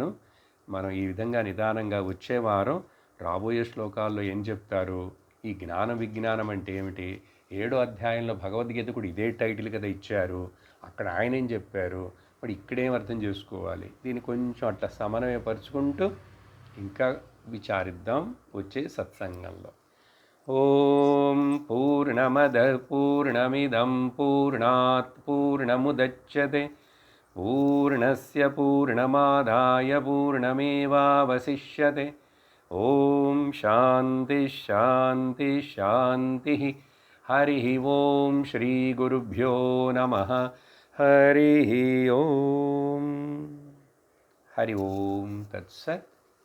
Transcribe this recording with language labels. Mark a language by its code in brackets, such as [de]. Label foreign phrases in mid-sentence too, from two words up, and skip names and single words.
[te] మనం ఈ విధంగా నిదానంగా వచ్చే వారం రాబోయే శ్లోకాల్లో ఏం చెప్తారు, ఈ జ్ఞాన విజ్ఞానం అంటే ఏమిటి, 7వ అధ్యాయంలో భగవద్గీత కూడా ఇదే టైటిల్ కదా ఇచ్చారు, అక్కడ ఆయన ఏం చెప్పారు, మరి ఇక్కడేం అర్థం చేసుకోవాలి, దీన్ని కొంచెం అట్లా సమన్వయపరుచుకుంటూ ఇంకా విచారిద్దాం వచ్చే సత్సంగంలో. [sa] ఓం పూర్ణమద పూర్ణమిదం పూర్ణాత్ పూర్ణముదచ్యతే పూర్ణస్య పూర్ణమాదాయ పూర్ణమేవావశిష్యతే. ఓం శాంతి శాంతి శాంతి. హరి ఓం శ్రీ గురుభ్యో నమః. హరి ఓం. హరి ఓం తత్సత్.